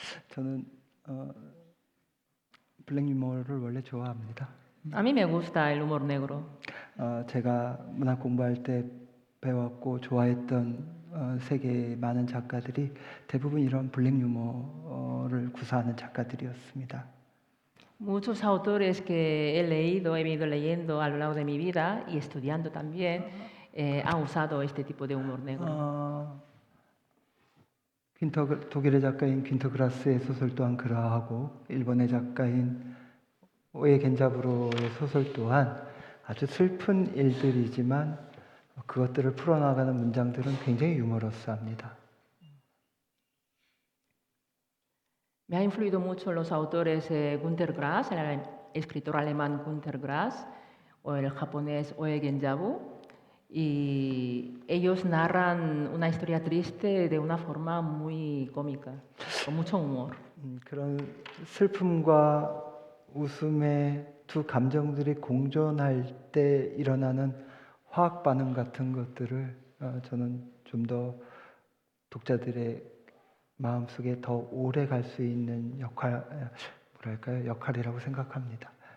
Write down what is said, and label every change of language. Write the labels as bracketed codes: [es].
[ko] 저는 블랙 유머를 원래 좋아합니다. [es] A mí me gusta el humor negro. [ko] 제가 문학 공부할 때 배웠고 좋아했던 세계의 많은 작가들이 대부분 이런 블랙 유머를 구사하는 작가들이었습니다. [es] Muchos autores que he leído, he ido leyendo a lo largo de mi vida y estudiando también, han usado este tipo de humor negro. [ko] 독일의 작가인 귄터 그라스의 소설 또한 그러하고 일본의 작가인 오에 겐자부로의 소설 또한 아주 슬픈 일들이지만 그것들을 풀어나가는 문장들은 굉장히 유머러스합니다. [es] Me ha influido mucho los autores Günter Grass, el escritor alemán Günter Grass, o el japonés Oe Genjabu, y ellos narran una historia triste de una forma muy cómica, con mucho humor. [ko] 그런 슬픔과 웃음의 두 감정들이 공존할 때 일어나는 화학 반응 같은 것들을 저는 좀 더 독자들의 마음속에 더 오래 갈 수 있는 역할이라고 생각합니다.